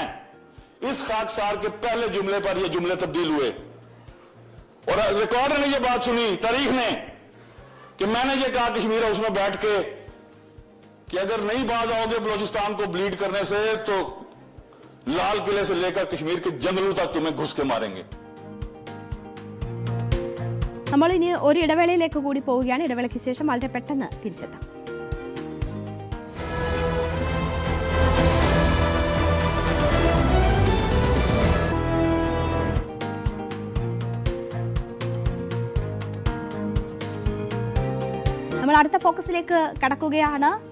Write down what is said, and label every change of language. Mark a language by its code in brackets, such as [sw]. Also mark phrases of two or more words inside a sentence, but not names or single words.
[ur] اس خاکسار کے پہلے جملے پر یہ جملے تبدیل ہوئے اور ریکارڈ نے یہ بات سنی، تاریخ نے، کہ میں نے یہ کہا کشمیر ہاؤس میں بیٹھ کے کہ اگر نہیں باز آؤ گے بلوچستان کو بلیڈ کرنے سے تو لال قلعے سے لے کر کشمیر کے جنگلوں تک تمہیں گھس کے ماریں گے. [ml] നമ്മൾ ഇനി ഒരു ഇടവേളയിലേക്ക് കൂടി പോവുകയാണ്. ഇടവേളയ്ക്ക് ശേഷം വളരെ പെട്ടെന്ന് തിരിച്ചെത്താം. നമ്മൾ അടുത്ത ഫോക്കസിലേക്ക് കടക്കുകയാണ്.